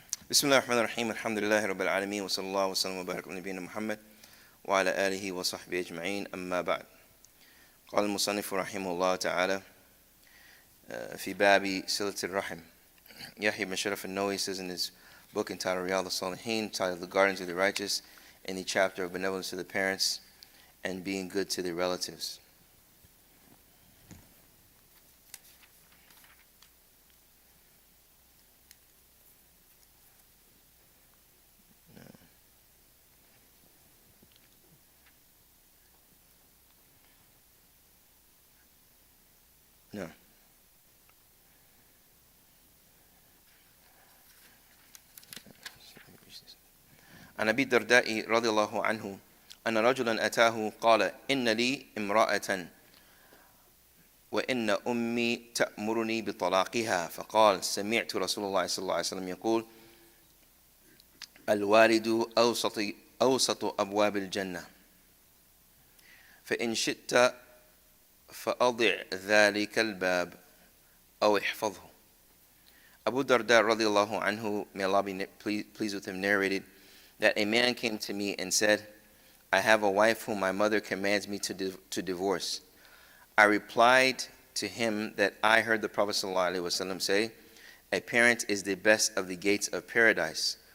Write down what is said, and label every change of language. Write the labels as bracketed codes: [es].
[ar] بسم الله الرحمن الرحيم الحمد لله رب العالمين وصلى الله وسلم وبارك على نبينا محمد وعلى آله وصحبه أجمعين أما بعد قال المصنف رحمه الله تعالى في باب صلة الرحم. [en] Yahya ibn Sharaf al-Nawawi says in his book entitled Riyadh al-Salihin, titled The Gardens of the Righteous, in the chapter of benevolence to the parents and being good to the relatives. No. [ar] عن أبي الدرداء رضي الله عنه أن رجلا أتاه قال إن لي امرأة وإن أمي تأمرني بطلاقها فقال سمعت رسول الله صلى الله عليه وسلم يقول الوالد أوسط أبواب الجنة فإن شئت فأضع ذلك الباب أو احفظه. [en] Abu Darda radiallahu anhu, may Allah be pleased with him, narrated that a man came to me and said, I have a wife whom my mother commands me to divorce. I replied to him that I heard the Prophet ﷺ say, a parent is the best of the gates of paradise.